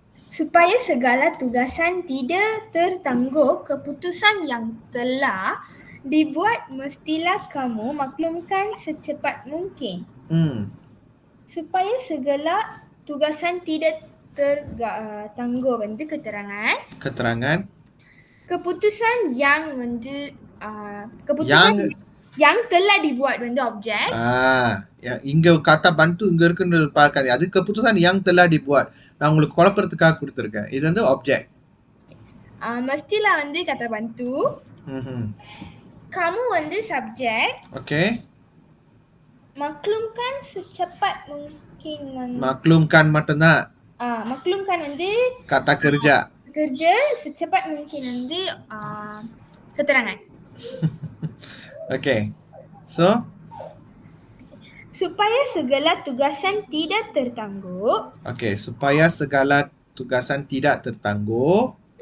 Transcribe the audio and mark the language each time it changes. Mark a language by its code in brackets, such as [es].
[ms] Supaya segala tugasan tidak tertangguh, keputusan yang telah dibuat mestilah kamu maklumkan secepat mungkin. Supaya segala tugasan tidak tertangguh வந்து keterangan. Keterangan. Keputusan yang வந்து keputusan yang telah dibuat வந்து objek. [ta] இங்க kata bantu இங்க இருக்குன்னு பார்க்காதீங்க. அது [ms] keputusan yang telah dibuat. [ta] நான் உங்களுக்கு குழப்பறதுக்காக கொடுத்திருக்கேன். இது வந்து object. [ms] Mestilah வந்து kata bantu. Kamu வந்து subjek. [en] Okay. [ms] Maklumkan secepat mungkin. Maklumkan மட்டும்தான். Maklumkan வந்து kata kerja. Kerja secepat mungkin வந்து keterangan. [en] Okay. So [ms] Supaya segala tugasan tidak tertangguh, Okey, supaya segala tugasan tidak tertangguh,